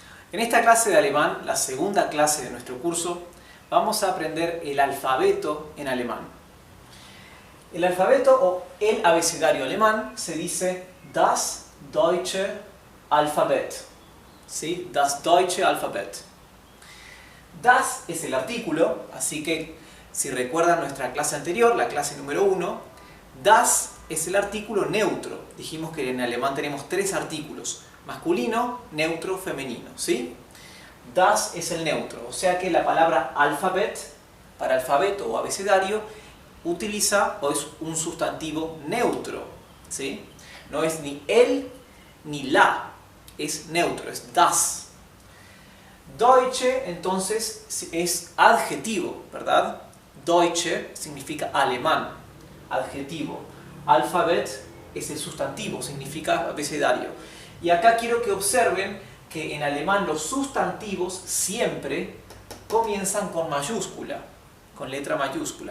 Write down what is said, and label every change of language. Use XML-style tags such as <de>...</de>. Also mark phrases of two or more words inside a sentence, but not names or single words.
<es>En esta clase de alemán, la segunda clase de nuestro curso, vamos a aprender el alfabeto en alemán. El alfabeto o el abecedario alemán se dice</es> <de>das deutsche Alphabet. ¿Sí? Das deutsche Alphabet.</de> <es>Das es el artículo, así que si recuerdan nuestra clase anterior, la clase número 1, das es el artículo neutro. Dijimos que en alemán tenemos tres artículos: masculino, neutro, femenino, ¿sí? Das es el neutro, o sea que la palabra alphabet, para alfabeto o abecedario, utiliza o es un sustantivo neutro, ¿sí? No es ni el ni la, es neutro, es das. Deutsche, entonces, es adjetivo, ¿verdad? Deutsche significa alemán, adjetivo. Alphabet es el sustantivo, significa abecedario. Y acá quiero que observen que en alemán los sustantivos siempre comienzan con mayúscula, con letra mayúscula.</es>